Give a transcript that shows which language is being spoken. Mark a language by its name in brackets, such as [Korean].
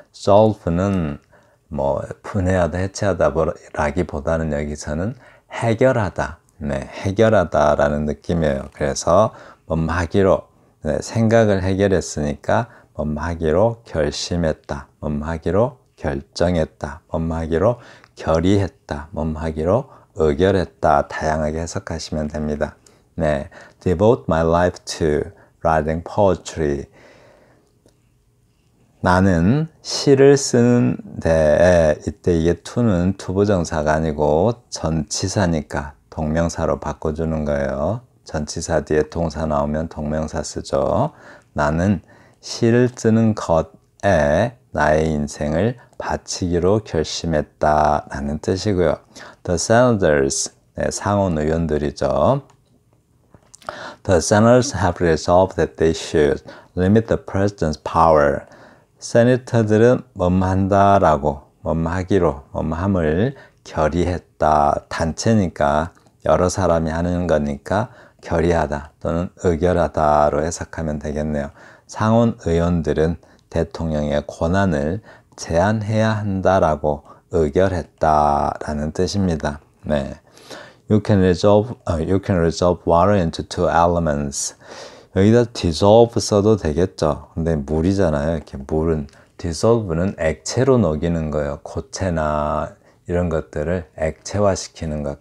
[Korean] solve는 뭐 분해하다, 해체하다 라기보다는 여기서는 해결하다, 네, 해결하다라는 느낌이에요. 그래서 뭐하기로, 네, 생각을 해결했으니까 뭐하기로 결심했다, 뭐하기로 결정했다, 뭐하기로 결의했다, 뭐하기로 의결했다. 다양하게 해석하시면 됩니다. [English] 네, devote my life to writing poetry. [Korean] 나는 시를 쓰는데, 이때 이게 to는 투부정사가 아니고 전치사니까 동명사로 바꿔주는 거예요. 전치사 뒤에 동사 나오면 동명사 쓰죠. 나는 시를 쓰는 것에 나의 인생을 바치기로 결심했다라는 뜻이고요. [English] The senators, [Korean] 네, 상원 의원들이죠. [English] The senators have resolved that they should limit the president's power. [Korean] 세니터들은 뭐한다라고, 뭐하기로, 뭐함을 결의했다. 단체니까 여러 사람이 하는 거니까 결의하다 또는 의결하다로 해석하면 되겠네요. 상원 의원들은 대통령의 권한을 제한해야 한다라고 의결했다라는 뜻입니다. 네. [English] You can resolve water into two elements. [Korean] 여기다 dissolve 써도 되겠죠. 근데 물이잖아요. 이렇게 물은, dissolve는 액체로 녹이는 거예요. 고체나 이런 것들을 액체화시키는 것.